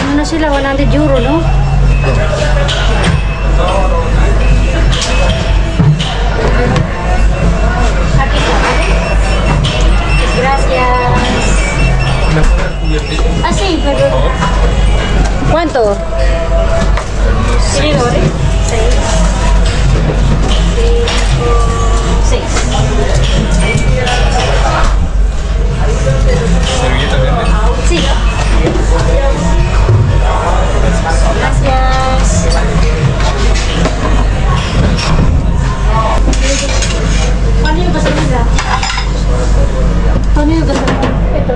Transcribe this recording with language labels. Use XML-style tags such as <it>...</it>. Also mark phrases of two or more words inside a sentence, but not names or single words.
<es>sila, 100 euro, no? Gracias. Ah, sí, pero... ¿Cuánto? ¿Tiene ore? 6. 6. Sí. Gracias.</es> <tl>Paano yung gasolina? Paano yung gasolina? Ito.</tl>